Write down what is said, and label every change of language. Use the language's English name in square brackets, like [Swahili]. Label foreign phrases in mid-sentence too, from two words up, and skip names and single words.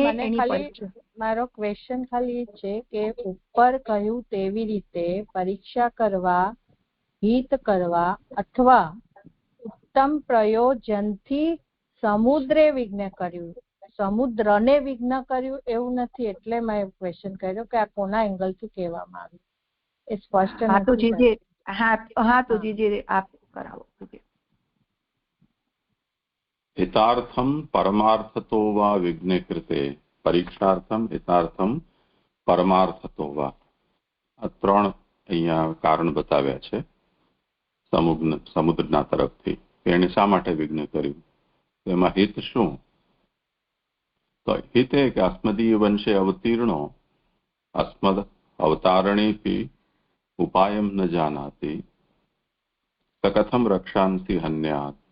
[Gujarati] મારો ક્વેશ્ચન ખાલી છે કે ઉપર કહ્યું તેવી રીતે પરીક્ષા કરવા, હિત કરવા અથવા ઉત્તમ પ્રયોજનથી સમુદ્રે વિઘ્ન કર્યું, સમુદ્રને વિઘ્ન કર્યું એવું નથી. એટલે મેં ક્વેશ્ચન કર્યો કે આ કોના એંગલથી કહેવામાં આવ્યું, એ સ્પષ્ટ નથી. હા તો જે આપ કરાવો. [Sanskrit] हितार्थम परमार्थतो वा विघ्ने कृते परीक्षार्थम हितार्थम परमार्थतो वा, [Gujarati] આ ત્રણ અહીંયા કારણ બતાવ્યા છે સમુદ્રના તરફથી. એને શા માટે વિઘ્ન કર્યું? એમાં હિત શું? તો હિત એ કે [Sanskrit] अस्मदीय वंशे अवतीर्णो अस्मद अवतारणेपी उपायम न जानाति कथम रक्षांति हन्यात.